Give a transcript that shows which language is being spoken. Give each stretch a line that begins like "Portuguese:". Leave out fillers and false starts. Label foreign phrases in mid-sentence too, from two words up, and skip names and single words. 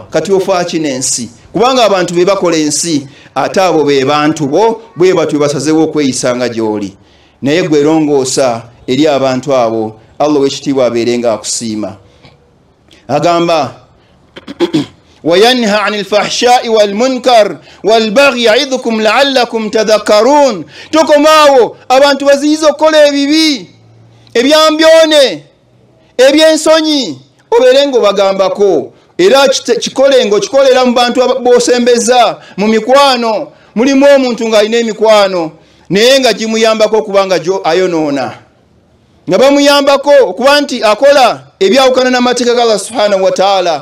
Ganda: Kati ofa kino ensi, kubanga abantu be bakola ensi ate abo be bantu bo, bwe batyo basazeewo okweyisanga gy'oli. Naye gwe longoosa eri abantu abo, Allah w'ekitiibwa abeerenga akusiima.
Arabic: Agamba وينهى عن الفحشاء والمنكر والبغي يعظكم لعلكم تذكرون.
Ganda: Tokomaawo abantu baziyiza okukola ebibi, ebyambyone, ebyensonyi, obeerenga obagambako. Era kikolengo kikolera mu bantu b'osembeza mu mikwano. Mulimu omuntu ng'alina emikwano naye nga gimuyambako okubanga gyo ayonoona, nga bamuyambako okuba nti akola ebyawukana n'amateeka ga Allah
Arabic: سبحانه وتعالى.